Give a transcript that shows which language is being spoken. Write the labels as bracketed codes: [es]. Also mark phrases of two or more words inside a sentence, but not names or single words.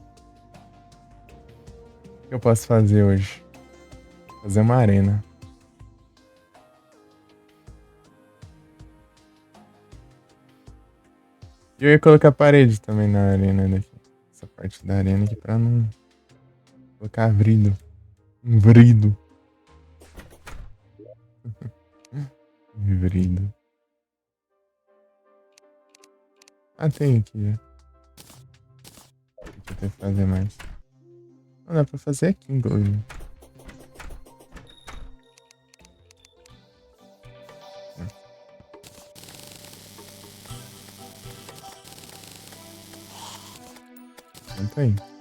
[pt] O que eu posso fazer hoje? Fazer uma arena. E eu ia colocar parede também na arena daqui. Essa parte da arena aqui pra não colocar vrido. Um vrido. Vrido. Ah, tem aqui já. Deixa eu ter que fazer mais. Não dá pra fazer aqui, inclusive. Tanto aí.